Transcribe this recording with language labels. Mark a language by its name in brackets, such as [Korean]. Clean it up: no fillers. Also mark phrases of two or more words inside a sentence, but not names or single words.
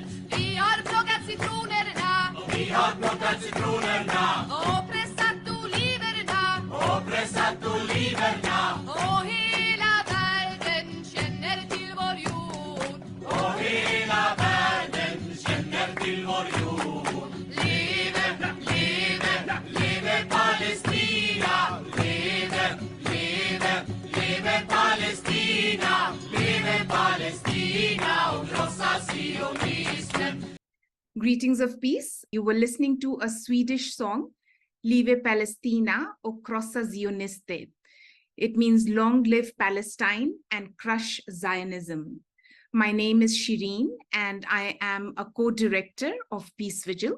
[Swedish] Vi har plockat citronerna. Och vi har plockat citronerna. Och pressat oliverna. Och pressat oliverna. Och hela världen känner till vår jord. Och hela världen känner till vår jord. Leve, leve, leve Palestina. Leve, leve, leve Palestina. Leve Palestina och krossa sionismen. [English] Greetings of peace. You were listening to a Swedish song, [Swedish] Live Palestina och krossa Zioniste. [English] It means long live Palestine and crush Zionism. My name is Shireen and I am a co-director of Peace Vigil.